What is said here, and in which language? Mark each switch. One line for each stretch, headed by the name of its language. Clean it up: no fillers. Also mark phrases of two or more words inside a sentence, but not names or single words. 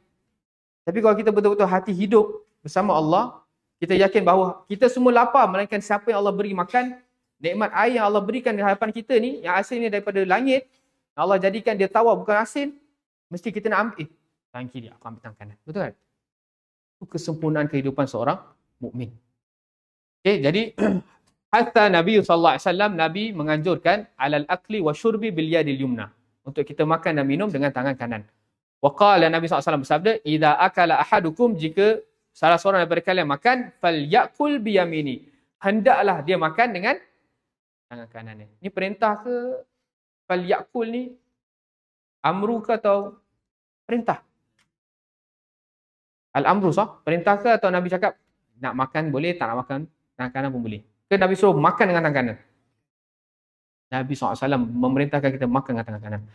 Malay: Tapi kalau kita betul-betul hati hidup bersama Allah, kita yakin bahawa kita semua lapar, melainkan siapa yang Allah beri makan, nikmat air yang Allah berikan di hadapan kita ni, yang asalnya daripada langit, Allah jadikan dia tawar bukan asin, mesti kita nak ambil, tangan kiri, aku ambil tangan kanan. Betul kan? Itu kesempurnaan kehidupan seorang mukmin. Okay, jadi hatta Nabi SAW, Nabi menganjurkan
Arabic: على الأكل والشرب باليد اليمنى,
Malay: untuk kita makan dan minum dengan tangan kanan.
Arabic: وقال,
Malay: Nabi SAW bersabda,
Arabic: إذا أكل أحدكم,
Malay: jika salah seorang daripada kalian makan,
Arabic: فليأكل بيمينه,
Malay: hendaklah dia makan dengan tangan kanannya. Ini perintah ke? Falyakul ni amru ke atau perintah? Al-amru sah, perintah ke, atau Nabi cakap nak makan boleh, tak nak makan tangan kanan pun boleh? Ke Nabi suruh makan dengan tangan kanan? Nabi SAW memerintahkan kita makan dengan tangan kanan.